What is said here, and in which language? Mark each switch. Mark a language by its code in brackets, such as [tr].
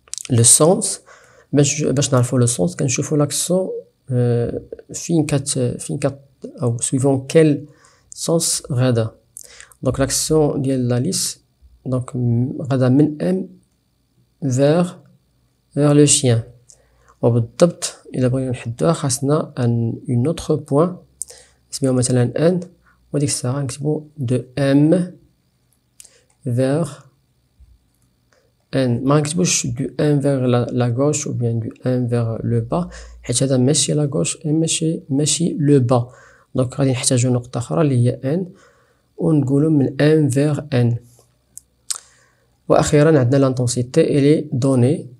[fr] le sens [ar] باش نعرفو le sens كنشوفو لاكسيون فين كت او [fr] suivant quel sens [ar] غادا. [fr] donc l'action [ar] ديال لا ليس [fr] donc [ar] غادا من [fr] M vers le chien. [ar] وبالضبط الا بغينا نحدوها خاصنا [fr] un autre point [ar] نسميوه مثلا N وديك الساعه نكتبو [fr] de M vers N. [ar] ما نكتبوش [fr] du M vers la gauche ou bien du M vers le bas [ar] حيت هذا ماشي لا غوش ماشي لو با. دونك غادي نحتاجو نقطه اخرى اللي هي N ونقولو من M [fr] vers N. [ar] واخيرا عندنا [fr] l'intensité elle est donnée.